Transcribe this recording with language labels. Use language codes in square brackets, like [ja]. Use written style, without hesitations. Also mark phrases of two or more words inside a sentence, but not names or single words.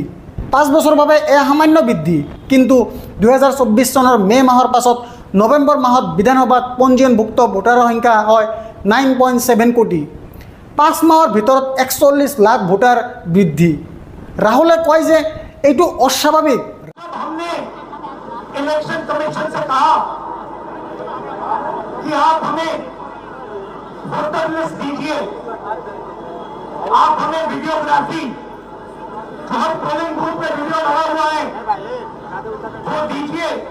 [as] 5 বছৰৰ বাবে এয়া সামান্য বৃদ্ধি, কিন্তু 2024 চনৰ মে মাহৰ পাছত নৱেম্বৰ মাহত বিধানসভাত পঞ্জীয়নভুক্ত ভোটাৰৰ সংখ্যা হয় 9.7 কোটি। 5 মাহৰ ভিতৰত 41 লাখ ভোটাৰ বৃদ্ধি। ৰাহুলে কয় যে এইটো অস্বাভাৱিক। [hi] हमने [en] election commission [hi] से कहा कि आप हमें [en] voter list [hi] दीजिए, आप हमें वीडियोग्राफी, हर [en] polling booth [hi] पे वीडियो लगा हुआ है वो दीजिए।